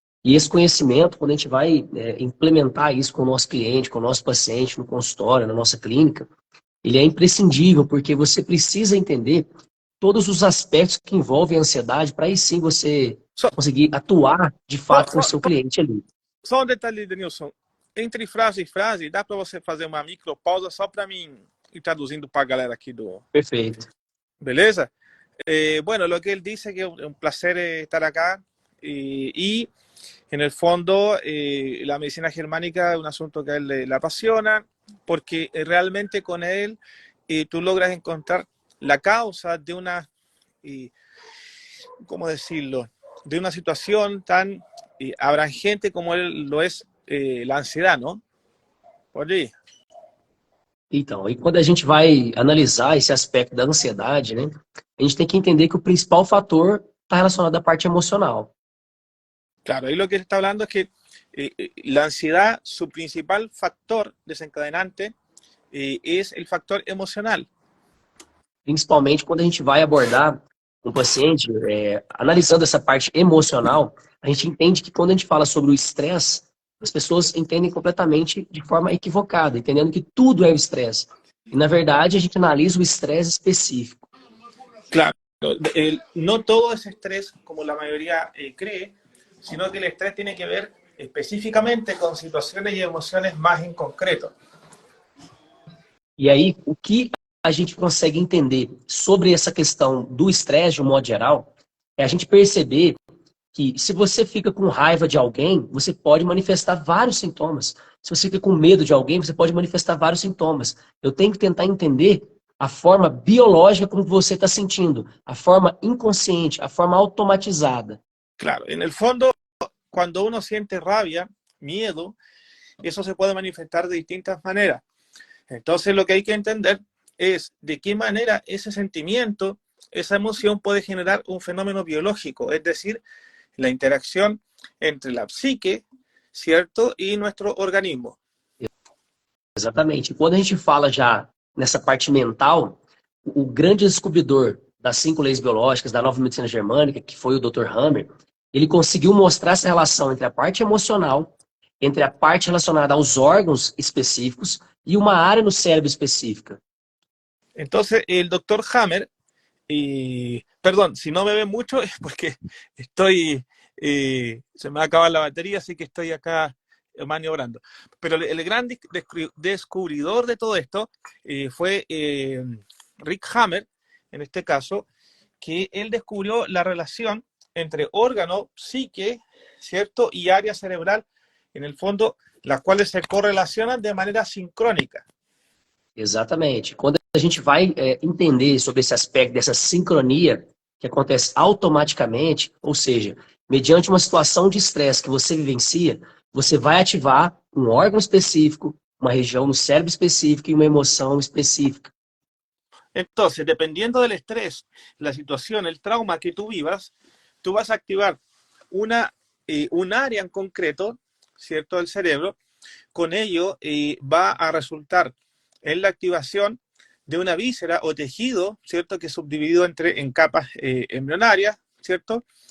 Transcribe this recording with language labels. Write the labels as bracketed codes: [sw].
[pt] E esse conhecimento, quando a gente vai implementar isso com o nosso cliente, com o nosso paciente, no consultório, na nossa clínica, ele é imprescindível, porque você precisa entender todos os aspectos que envolvem a ansiedade para aí sim você conseguir atuar de fato com o seu cliente ali. Só um detalhe, Denilson. Entre frase e frase, dá para você fazer uma micropausa só para mim ir traduzindo para a galera aqui do... Perfeito. ¿Beleza? [es] Bueno, lo que él dice que es un placer estar acá y en el fondo la medicina germánica es un asunto que a él le apasiona porque realmente con él tú logras encontrar la causa de una, ¿cómo decirlo?, de una situación tan abrangente como lo es la ansiedad, ¿no? [pt] Pode ir. Então, e quando a gente vai analisar esse aspecto da ansiedade, né, a gente tem que entender que o principal fator está relacionado à parte emocional. [es] Claro, ahí lo que está hablando es que la ansiedad, su principal factor desencadenante es el factor emocional. [pt] Principalmente quando a gente vai abordar um paciente, analisando essa parte emocional, a gente entende que quando a gente fala sobre o estresse, as pessoas entendem completamente de forma equivocada, entendendo que tudo é o estresse. E, na verdade, a gente analisa o estresse específico. [es] Claro, no todo es estrés, como la mayoría cree, sino que el estrés tiene que ver específicamente con situaciones y emociones más en concreto. [pt] E aí, o que a gente consegue entender sobre essa questão do estresse, de um modo geral, é a gente perceber que se você fica com raiva de alguém, você pode manifestar vários sintomas. Se você fica com medo de alguém, você pode manifestar vários sintomas. Eu tenho que tentar entender a forma biológica como você está sentindo, a forma inconsciente, a forma automatizada. [es] Claro, en el fondo, cuando uno siente rabia, miedo, eso se puede manifestar de distintas maneras. Entonces, lo que hay que entender es de qué manera ese sentimiento, esa emoción puede generar un fenómeno biológico, es decir, la interacción entre la psique, ¿cierto?, y nuestro organismo. [pt] Exatamente. Quando a gente fala já nessa parte mental, o grande descobridor das 5 leis biológicas da nova medicina germânica, que foi o Dr. Hammer, ele conseguiu mostrar essa relação entre a parte emocional, entre a parte relacionada aos órgãos específicos e uma área no cérebro específica. [es] Entonces, el Dr. Hammer, perdón, si no me ven mucho es porque estoy, se me va a acabar la batería, así que estoy acá maniobrando. Pero el gran descubridor de todo esto fue Rick Hammer, en este caso, que él descubrió la relación entre órgano, psique, ¿cierto?, y área cerebral, en el fondo, las cuales se correlacionan de manera sincrónica. [pt] Exatamente. Quando a gente vai entender sobre esse aspecto dessa sincronia que acontece automaticamente, ou seja, mediante uma situação de estresse que você vivencia, você vai ativar um órgão específico, uma região no cérebro específica e uma emoção específica. [es] Entonces, dependiendo del estrés, la situación, el trauma que tú vivas, tú vas a activar un área en concreto, ¿cierto?, del cerebro. Con ello va a resultar en la activación de una víscera o tejido, ¿cierto?, que es subdividido en capas embrionarias, ¿cierto?